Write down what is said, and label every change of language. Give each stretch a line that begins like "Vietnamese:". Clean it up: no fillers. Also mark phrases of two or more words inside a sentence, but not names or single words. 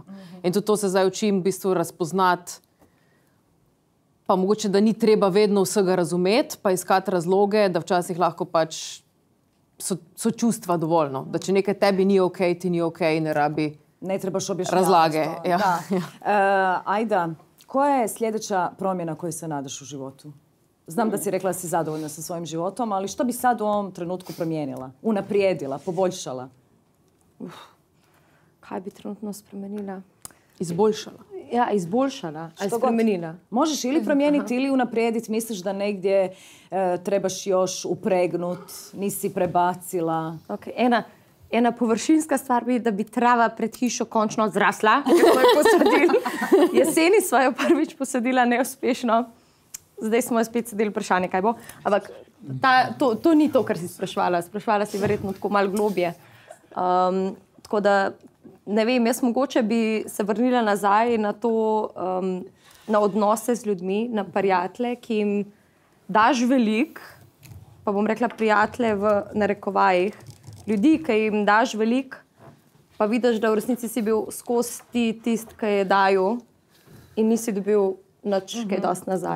Slovenian: In tudi to se zdaj učim v bistvu razpoznati, pa mogoče, da ni treba vedno vsega razumeti, pa iskati razloge, da včasih lahko pač so čustva dovoljno. Da če nekaj tebi ni okej, ti ni okej, ne rabi
Croatian: ne trebaš objašnjavati
Slovenian: razlage. Ja.
Croatian: Ajda, koja je sljedeća promjena koju se nadaš u životu? Znam da si rekla da si zadovoljna sa svojim životom, ali što bi sad u ovom trenutku promijenila? Unaprijedila, poboljšala?
Slovenian: Kaj bi trenutno spremenila? Izboljšala. Ja, izboljšala, ali spremenila.
Croatian: Možeš ili promijeniti ili unaprijediti. Misliš da negdje trebaš još upregnut, nisi prebacila?
Slovenian: Okay. Ena površinska stvar bi, da bi trava pred hišo končno zrasla. Jeseni sva jo prvič posadila neuspešno. Zdaj smo jo spet sedeli vprašanje, kaj bo. Ampak to ni to, kar si sprašvala. Sprašvala si verjetno tako malo globje. Tako da, ne vem, jaz mogoče bi se vrnila nazaj na to, na odnose z ljudmi, na prijatelje, ki jim daš veliko, pa bom rekla prijatelje v narekovajih, ljudi, ki jim daš veliko, pa vidiš, da v resnici si bil skozi tist, ki je dajal in nisi dobil nič kaj dosti nazaj.